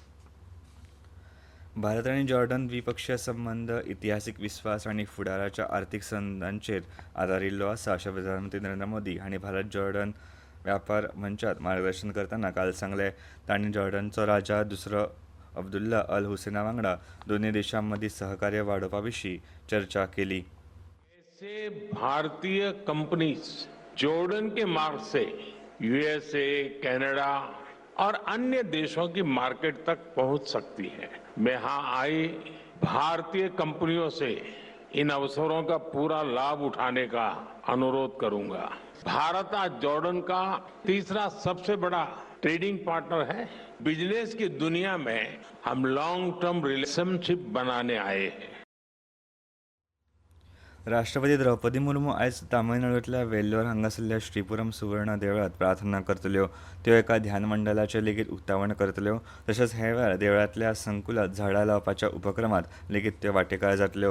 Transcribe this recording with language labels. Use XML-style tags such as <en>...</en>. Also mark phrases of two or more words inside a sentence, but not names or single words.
<kok>भारत आनी जॉर्डन द्विपक्षीय संबंद इतिहासीक विस्वास आनी फुडाराच्या आर्थीक संदांचेर आदारिल्लो आसा अशें प्रधानमंत्री नरेंद्र मोदी हांणी भारत जॉर्डन व्यापार मंचात मार्गदर्शन करतना काल सांगलें. तांणी जॉर्डनचो राजा दुसरो अब्दुल्ला अल हुसेना वांगडा दोनूय देशां मदीं सहकार्य वाडोवपा विशीं चर्चा केली.</kok> <hi>ऐसे भारतीय कंपनीज जॉर्डन के मार्ग से यूएसए, कनाडा और अन्य देशों की मार्केट तक पहुंच सकती है. मैं यहां आई भारतीय कंपनियों से इन अवसरों का पूरा लाभ उठाने का अनुरोध करूंगा. भारत आज जॉर्डन का तीसरा सबसे बड़ा</hi> <en>trading partner</en> <hi>है. बिजनेस की दुनिया में हम</hi> <en>long term relationship</en> <hi>बनाने आए हैं.</hi> <kok>राष्ट्रपती द्रौपदी मुर्मू आयज तामिळनाडूंतल्या वेल्लोर हांगासरल्या श्रीपुरम सुवर्ण देवळात प्रार्थना करतल्यो. त्यो एका ध्यान मंडळाचें लेगीत उक्तावण करतल्यो. तशेंच हे वेळार देवळांतल्या संकुलांत झाडां लावपाच्या उपक्रमांत लेगीत त्यो वांटेकार जातल्यो.</kok>